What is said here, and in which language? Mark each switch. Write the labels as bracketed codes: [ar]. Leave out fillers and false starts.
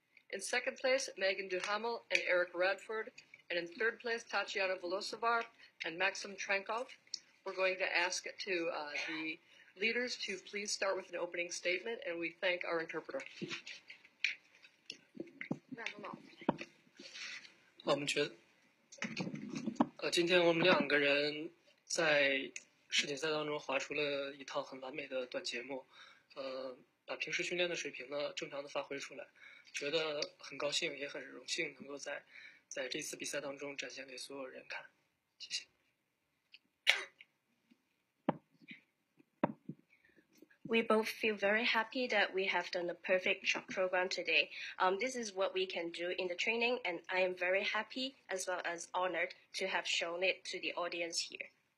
[en] In second place, Megan Duhamel and Eric Radford. And in third place, Tatiana Volosovar and Maxim Trankov. We're going to ask the leaders to please start with an opening statement, and we thank our interpreter. [zh] 我们觉得，今天我们两个人在世锦赛当中划出了一套很完美的短节目，把平时训练的水平呢正常的发挥出来，觉得很高兴，也很荣幸能够在这次比赛当中展现给所有人看，谢谢。 [en] We both feel very happy that we have done a perfect shot program today. This is what we can do in the training, and I am very happy as well as honored to have shown it to the audience here.